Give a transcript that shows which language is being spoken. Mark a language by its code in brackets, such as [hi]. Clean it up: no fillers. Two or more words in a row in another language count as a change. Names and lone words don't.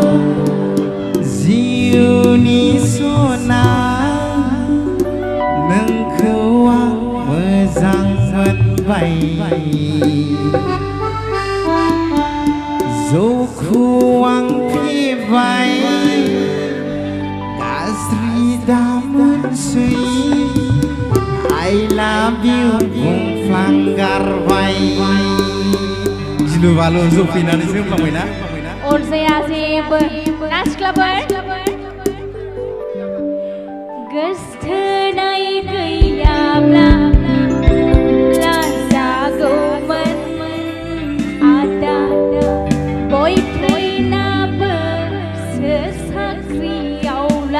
[brx] जिउनि सना नोंखौ आं मोजां मोनबाय जौखौ आं फेबाय गाज्रि दामोनसै [en] I love you [brx] बुंफ्लांगारबाय गिलु बालु जौ फैनानैसो होनफ्लांबायना अरजाया जेबो नासिख्लाफोर गोसथोनाय गैयाब्ला लाजागौमोन आदा बयफ्रेन्डाबो साख्रियावला